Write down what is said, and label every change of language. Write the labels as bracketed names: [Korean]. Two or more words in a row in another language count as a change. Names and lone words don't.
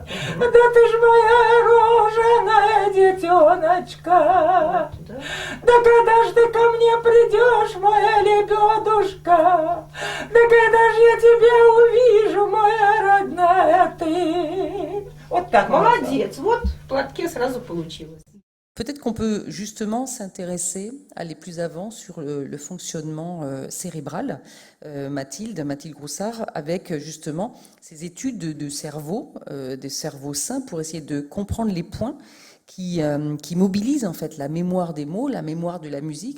[Russian] Да ты ж моя рожаная детеночка. Да когда ж ты ко мне придешь, моя лебедушка? Да когда ж я тебя увижу, моя родная ты? Вот так, молодец. Вот в платке сразу получилось. [French] Peut-être qu'on peut justement s'intéresser, aller plus avant sur le fonctionnement cérébral, Mathilde Groussard, avec justement ces études de cerveau, des cerveaux sains, pour essayer de comprendre les points qui mobilisent en fait la mémoire des mots, la mémoire de la musique.